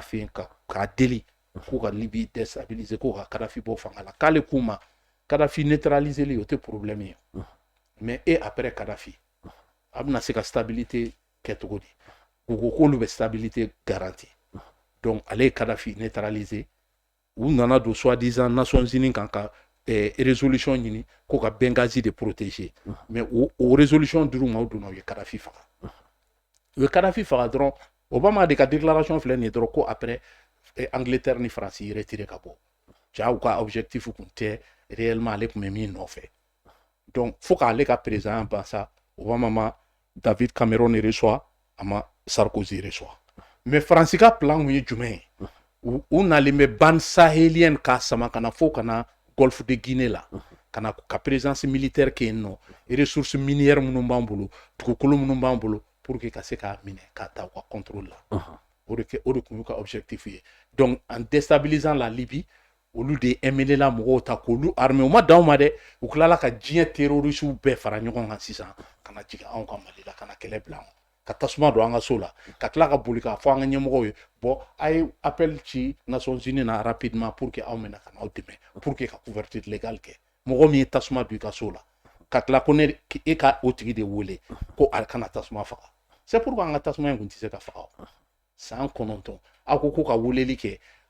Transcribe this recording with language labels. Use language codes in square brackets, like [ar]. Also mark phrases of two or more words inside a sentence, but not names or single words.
[bm] fɛ yen k'a deli k'u ka Libye déstabiliser k'u ka Kadhafi bɔ fanga la k'ale k'u ma Kadhafi neutraliser li o tɛ problème ye [fr] mais après [bm] Kadhafi a bɛna se ka stabilité kɛ cogo di u ko k'olu bɛ [fr] stabilité garantie [bm] donc ale ye Kadhafi neutraliser u nana don soi-disant Nations Unies kan ka résolution ɲini ko ka Benghazi [fr] de protéger [bm] mais o résolution dir'u ma o donna u ye Kadhafi faga u ye Kadhafi faga dɔrɔn Obama de ka déclaration filɛ nin ye dɔrɔn ko après Angleterre ni France yi retiré ka bɔ ja u ka objectif kun tɛ réellement ale tun bɛ min nɔfɛ donc fo k'ale ka président ban sa Obama ma David Cameron reçoit a ma Sarkozy reçoit mais France ka plan kun ye jumɛn ye u nalen bɛ [fr] bande sahélienne [bm] k'a sama ka na fo ka na Golfe de Guinée la ka na ka [fr] présence militaire [bm] kɛ yen nɔ [fr] ressources minières [bm] minnu b'an bolo dugukolo minnu b'an bolo [fr] pour que [bm] ka se k'a minɛ k'a ta u ka contrôle la o de kun y'u ka objectif ye [fr] donc en déstabilisant la Libye [bm] olu de MNLA mɔgɔw ta k'olu armée u ma dan u ma dɛ u tilala ka diɲɛ terroristes bɛɛ fara ɲɔgɔn kan sisan ka na jigin anw ka Mali la ka na kɛlɛ bila anw ka tasuma don an ka so la ka tila ka boli k'a fɔ an ka ɲɛmɔgɔw ye bon a ye appel ci Nations Unies na [fr] rapidement pour que [bm] aw bɛna ka n'aw dɛmɛ [fr] pour que [bm] ka [fr] couverture légale [bm] kɛ mɔgɔ min ye tasuma don i ka so la ka tila ko ne e ka o tigi de wele ko a kana tasuma faga [fr] c'est pourquoi [bm] an ka tasuma in kun tɛ se ka faga san 9 aw ko ka weleli kɛ